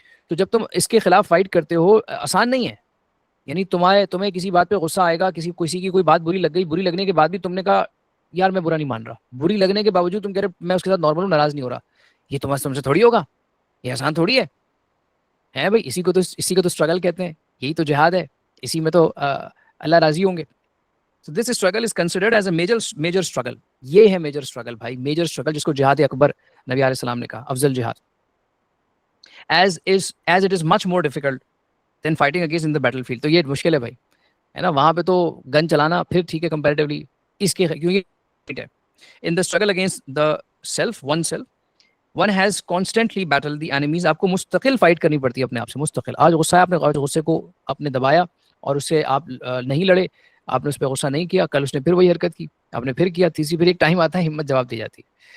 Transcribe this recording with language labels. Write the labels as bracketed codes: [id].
[ur] تو جب تم اس کے خلاف فائٹ کرتے ہو، آسان نہیں ہے. یعنی تمہیں کسی بات پہ غصہ آئے گا، کسی کی کوئی بات بری لگ گئی، بری لگنے کے بعد بھی تم نے کہا یار میں برا نہیں مان رہا، بری لگنے کے باوجود تم کہہ رہے میں اس کے ساتھ نارمل ہوں، ناراض نہیں ہو رہا. یہ تم سے تھوڑی ہوگا، یہ آسان تھوڑی ہے بھائی. اسی کو تو اسٹرگل کہتے ہیں، یہی تو جہاد ہے، اسی میں تو اللہ راضی ہوں گے. [en] So this struggle is considered as a major struggle. [ur] یہ ہے میجر اسٹرگل بھائی، میجر اسٹرگل، جس کو جہاد اکبر نبی علیہ السلام نے کہا، افضل جہاد. [en] as it is much more difficult than fighting against in the battlefield. [ur] تو یہ مشکل ہے بھائی، ہے نا. وہاں پہ تو گن چلانا پھر ٹھیک ہے کمپیریٹیولی، اس کے کیونکہ [en] in the struggle against the self, one has constantly battled the enemies. [ur] آپ کو مستقل فائٹ کرنی پڑتی ہے اپنے آپ سے، مستقل. آج غصہ ہے، آپ نے غصے کو اپنے دبایا اور اس سے آپ نہیں لڑے، آپ نے اس پہ غصہ نہیں کیا، کل اس نے پھر وہی حرکت کی، آپ نے پھر کیا، تیسری پھر ایک ٹائم آتا ہے ہمت جواب دی جاتی ہے.